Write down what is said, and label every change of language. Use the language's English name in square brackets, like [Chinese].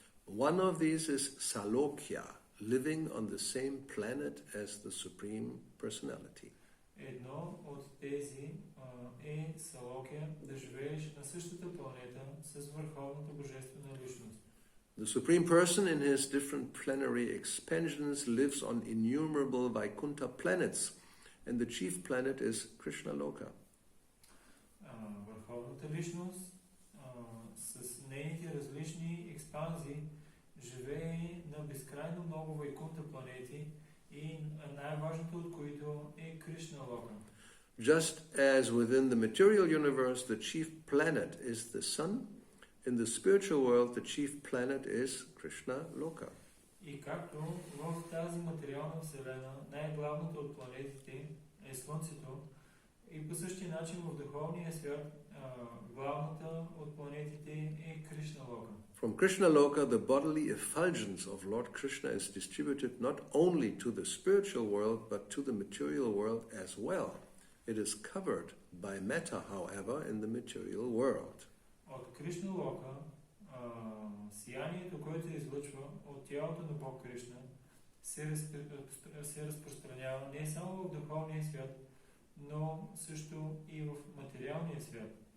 [English] One of these is Salokya, living on the same planet as the Supreme Personality. [Bulgarian] Едно от тези е Салокя, да живееш на същата планета с върховната божествена личност. [English] The Supreme Person in his different plenary expansions lives on innumerable Vaikuntha planets, and the chief planet is Krishna Loka. [Bulgarian] Върховната личност с нейните различни експанзии живее на безкрайно много Вайкунта планети и най-важното от които е Кришна Лока. [English] Just as within the material universe the chief planet is the sun, in the spiritual world the chief planet is Krishna Loka. [Bulgarian] И както в тази материална вселена най-главното от планетите е Слънцето, и по същия начин в духовния свят главната от планетите е Кришна Лока. [English] From Krishna Loka, the bodily effulgence of Lord Krishna is distributed not only to the spiritual world, but to the material world as well. It is covered by matter, however, in the material world. [Bulgarian] От Кришна Лока, сиянието, което излъчва от тялото на Бог Кришна, се разпространява не само в духовния свят, но също и в материалния свят.